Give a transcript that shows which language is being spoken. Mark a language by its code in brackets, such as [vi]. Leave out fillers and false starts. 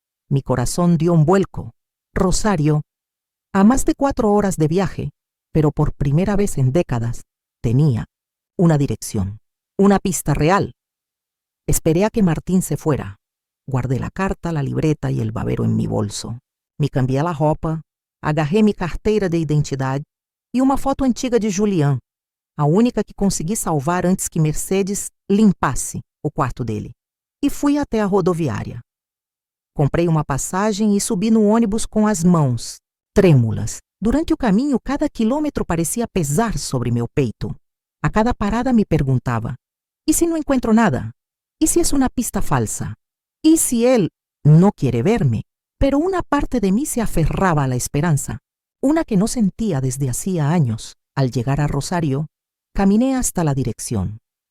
[es] Mi corazón dio un vuelco. Rosario, a más de 4 horas de viaje, pero por primera vez en décadas, tenía una dirección, una pista real. Esperé a que Martín se fuera. Guardé la carta, la libreta y el babero en mi bolso. Me cambié la [pt] roupa, agarrei minha carteira de identidade e uma foto antiga de Julián, a única que consegui salvar antes que Mercedes limpasse o quarto dele, e fui até a rodoviária. Comprei uma passagem e subi no ônibus com as mãos trêmulas. Durante o caminho, cada quilômetro parecia pesar sobre meu peito. A cada parada me perguntava: [es] ¿y si no encuentro nada? ¿Y si es una pista falsa? ¿Y si él no quiere verme? Pero una parte de mí se aferraba a la esperanza, una que no sentía desde hacía años. Al llegar a Rosario, caminé hasta la dirección.